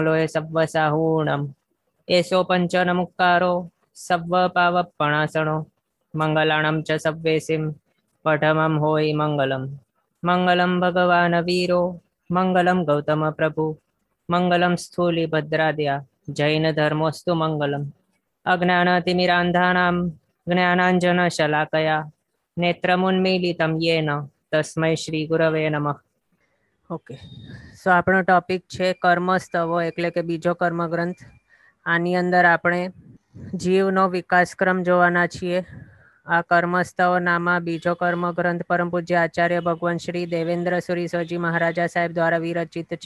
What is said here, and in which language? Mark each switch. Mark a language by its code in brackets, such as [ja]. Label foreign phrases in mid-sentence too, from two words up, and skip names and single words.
[pra] लोय सव्वसाहूणं एषो पञ्चनमुक्कारो सव्वपावपणासनो मङ्गलाणं च सव्वेसिं पठमं होयि मङ्गलं [sa] मङ्गलं भगवान् वीरो मङ्गलं गौतम प्रभु मङ्गलं स्थूलिभद्राद्या जैनधर्मोऽस्तु मङ्गलम् अज्ञानतिमिरान्धानां ज्ञानाञ्जनशलाकया नेत्रमुन्मीलितं येन तस्मै શ્રી ગુરવે નમઃ। [gu] ઓકે, સો આપણો ટોપિક છે કર્મસ્તવો એટલે કે બીજો કર્મગ્રંથ। આની અંદર આપણે જીવનો વિકાસક્રમ જોવાના છીએ। આ કર્મસ્તવ નામા બીજો કર્મગ્રંથ પરમ પૂજ્ય આચાર્ય ભગવાન શ્રી દેવેન્દ્ર સુરી સ્વજી મહારાજા સાહેબ દ્વારા વિરચિત છે।